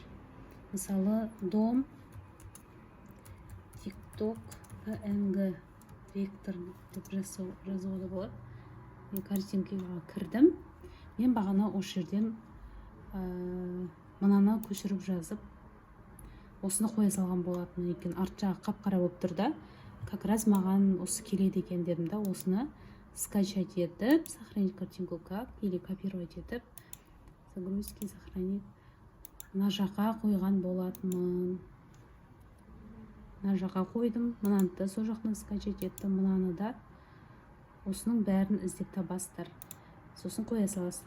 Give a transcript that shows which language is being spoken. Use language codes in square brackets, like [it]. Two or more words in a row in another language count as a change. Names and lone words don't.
[kk] Мысалы, дом TikTok PNG вектор деп жазуға да болады. Мен картинкаға кірдім. Мен бағана осы жерден мынаны көшіріп жазып, осыны қоя салған болатын екен. Арт жағы қап-қара болып тұр да. [ru] Как раз [kk] маған осы келеді екен дедім да, осыны скачать етіп, [ru] сохранить картинку как, или копировать етіп, загрузки, сохранить. [kk] Мына жаққа қойған болатынмын. Мына жаққа қойдым, мынаны да сол жақтан скачать еттім, мынаны да. Осының бәрін іздеп табасыздар. Сосын қоя саласыздар.